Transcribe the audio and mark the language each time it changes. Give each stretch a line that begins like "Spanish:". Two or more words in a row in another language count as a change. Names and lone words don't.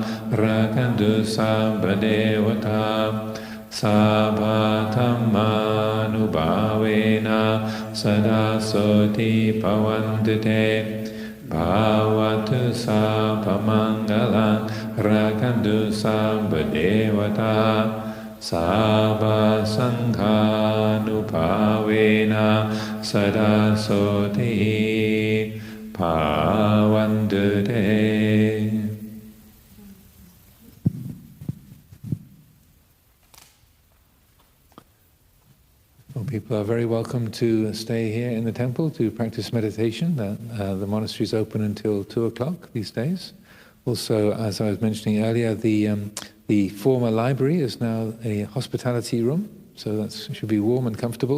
Pali: rakantu sabba devata sabba dhammanupavena sada soti bhavantu te Bhavatu sabba mangalang rakantu sabba devata sabba sanghanupavena sada soti bhavantu te.
English: People are very welcome to stay here in the temple to practice meditation. The monastery is open until 2 o'clock these days. Also, as I was mentioning earlier, the The former library is now a hospitality room, so that should be warm and comfortable.